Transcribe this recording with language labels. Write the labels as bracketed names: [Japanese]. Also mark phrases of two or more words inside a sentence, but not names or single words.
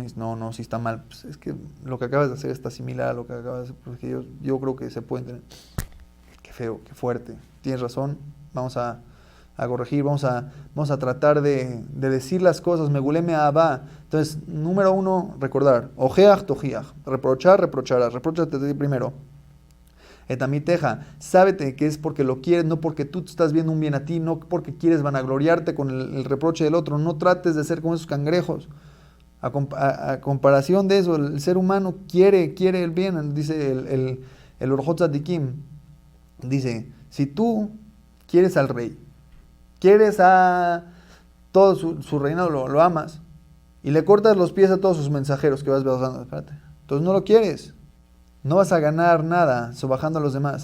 [Spanish] No, no, si está mal. Pues es que lo que acabas de hacer está similar a lo que acabas de hacer, porque yo creo que se puede entender. Qué feo, qué fuerte. Tienes razón, vamos a corregir, vamos a tratar de decir las cosas, meguleme abba. Entonces, número uno, recordar, [Hebrew] הוכח תוכיח, [Spanish] reprochar, reprocharás, repróchate a ti primero. Etamiteja, sábete que es porque lo quieres, no porque tú te estás viendo un bien a ti, no porque quieres vanagloriarte con el reproche del otro, no trates de ser como esos cangrejos. A comparación de eso, el ser humano quiere el bien, dice el Orjot Tzadikim, dice, si tú quieres al rey, quieres a todo su reinado, lo amas, y le cortas los pies a todos sus mensajeros que vas bajando, espérate, entonces no lo quieres, no vas a ganar nada sobajando a los demás.